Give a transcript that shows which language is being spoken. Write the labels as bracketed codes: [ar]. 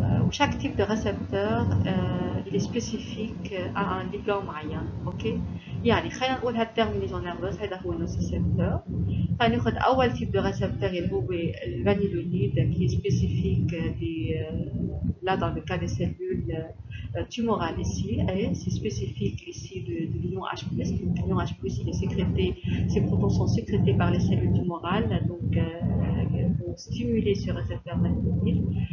[fr] Chaque type de récepteur il est spécifique à un ligand [ar] معين. اوكي يعني خلينا نقول هالترمينيزون نيرفوز هذا هو النوسيسيبتور. خلينا ناخذ اول تيب [fr] de récepteur [ar] اللي هو الفانيلونيد [fr] qui est spécifique là dans le cas des cellules tumorales ici et c'est spécifique ici de l'ion H+. L'ion H+ il est sécrété, ces protons sont sécrétés par les cellules tumorales donc pour stimuler ce récepteur vanillonide.